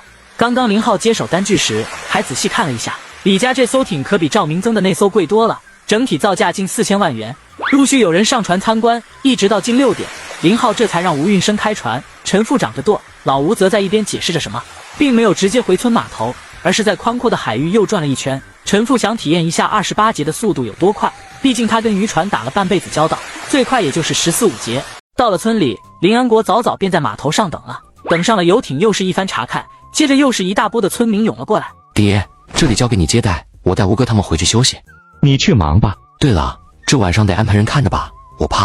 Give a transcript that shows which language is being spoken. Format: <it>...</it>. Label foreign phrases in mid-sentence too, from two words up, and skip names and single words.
<zh>剛剛林浩接手單據時還仔細看了一下，李家這艘艇可比趙明增的那艘貴多了，整體造價近4000萬元。陸續有人上船參觀，一直到近6點，林浩這才讓吳運生開船。陳副掌着舵，老吳則在一邊解釋着什麼，並沒有直接回村碼頭，而是在寬闊的海域又轉了一圈。陳副想體驗一下28節的速度有多快，畢竟他跟漁船打了半輩子交道，最快也就是14、15節。到了村裡，林安國早早便在碼頭上等了，等上了遊艇又是一番查看，接着又是一大波的村民湧了過來。爹，這裡交給你接待，我帶吳哥他們回去休息。你去忙吧。對了，這晚上得安排人看着吧，我怕。</zh>